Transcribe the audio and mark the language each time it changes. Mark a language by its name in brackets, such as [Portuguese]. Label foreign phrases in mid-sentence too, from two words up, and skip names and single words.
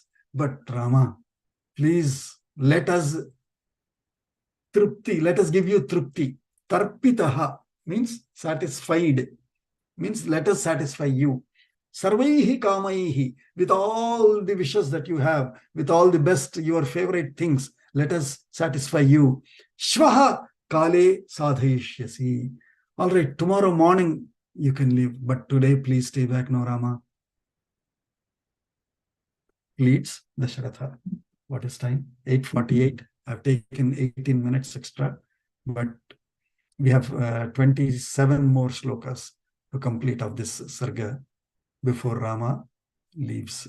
[English] But Rama, please let us give you trupti. Tarpitaha means satisfied. Means let us satisfy you. [Sanskrit] सर्वैः कामैः, [English] with all the wishes that you have, with all the best, your favorite things, let us satisfy you. [Sanskrit] श्वः काले साधयिष्यसि. [English] All right, tomorrow morning you can leave, but today please stay back, no Rama. Leads Dasharatha. What is time? 8:48. I've taken 18 minutes extra, but we have 27 more slokas to complete of this sarga before Rama leaves.